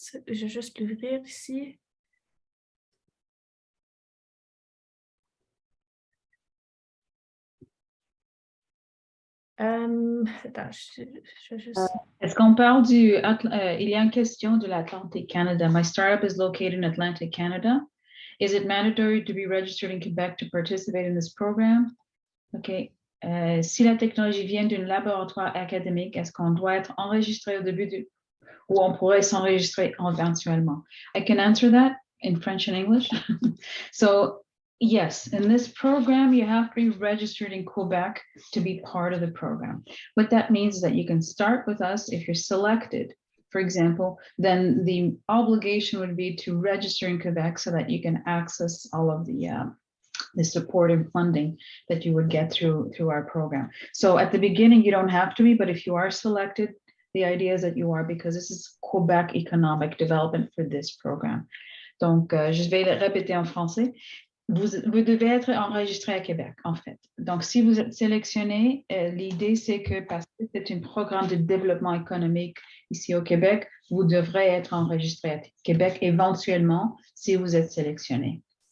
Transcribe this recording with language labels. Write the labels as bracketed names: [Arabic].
[French] Je vais juste l'ouvrir ici. Attends, je vais juste... Est-ce qu'on parle il y a une question de l'Atlantic Canada. [English] My startup is located in Atlantic Canada. Is it mandatory to be registered in Quebec to participate in this program? OK. [French] Si la technologie vient d'un laboratoire académique, est-ce qu'on doit être enregistré au début ou on pourrait s'enregistrer éventuellement? [English] I can answer that in French and English. So, yes, in this program, you have to be registered in Quebec to be part of the program. What that means is that you can start with us if you're selected, for example, then the obligation would be to register in Quebec so that you can access all of the support and funding that you would get through our program. So at the beginning, you don't have to be, but if you are selected, the idea is that you are, because this is Quebec economic development for this program. [French] Donc, je vais le répéter en français. Vous devez être enregistré à Québec, en fait. Donc, si vous êtes sélectionné, l'idée, c'est que parce que c'est un programme de développement économique ici au Québec, vous devrez être enregistré à Québec éventuellement si vous êtes sélectionné.